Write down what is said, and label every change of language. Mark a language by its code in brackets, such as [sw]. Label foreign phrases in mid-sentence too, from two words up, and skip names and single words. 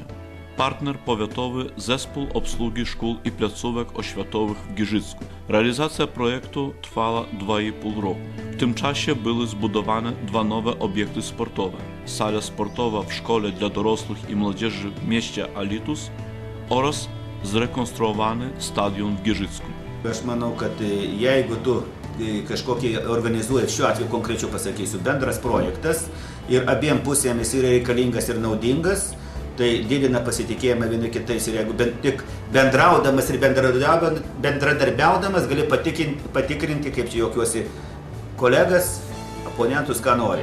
[pl] Partner powiatowy Zespół Obsługi Szkół i Placówek Oświatowych w Giżycku. Realizacja projektu trwała 2,5 roku. W tym czasie były zbudowane 2 nowe obiekty sportowe. Sala sportowa w Szkole dla Dorosłych i Młodzieży w mieście Alytus oraz zrekonstruowany stadion w Giżycku. [lt] Aš manau, kad jeigu tu kažkokį organizuoji, šiuo atveju konkrečiau pasakysiu, bendras projektas ir abiem pusėm jis yra reikalingas ir naudingas, tai didina pasitikėjimą vieni kitais ir jeigu tik bendraudamas ir bendradarbiaudamas gali patikrinti, kaip čia juokiuosi, kolegas, oponentus, ką nori.